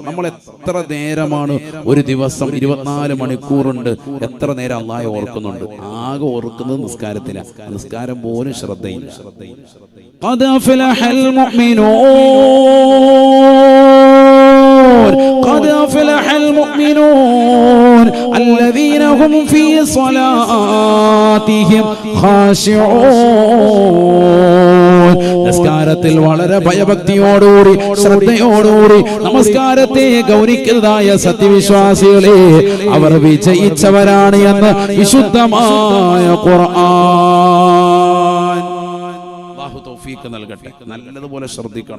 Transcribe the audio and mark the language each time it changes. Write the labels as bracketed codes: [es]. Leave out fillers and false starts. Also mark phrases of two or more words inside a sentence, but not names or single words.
[ml] നമ്മൾ എത്ര നേരമാണ് ഒരു ദിവസം 24 മണിക്കൂറുണ്ട്, എത്ര നേരം അള്ളാഹെ ഓർക്കുന്നുണ്ട്? ആകെ ഓർക്കുന്നത് നിസ്കാരത്തിലാണ്. നിസ്കാരം പോലും ശ്രദ്ധയില്ല. [ar] قد أفلح المؤمنون قد أفلح المؤمنون الذين هم في صلاتهم خاشعون. [ml] നമസ്കാരത്തിൽ വളരെ ഭയഭക്തിയോടുകൂടി ശ്രദ്ധയോടുകൂടി നമസ്കാരത്തെ ഗൗനിക്കുന്നതായ സത്യവിശ്വാസികളെ, അവർ വിജയിച്ചവരാണ് എന്ന് വിശുദ്ധമായ ഖുർആൻ. അല്ലാഹു തൗഫീഖ് നൽകട്ടെ. നല്ലതുപോലെ ശ്രദ്ധിക്കണം.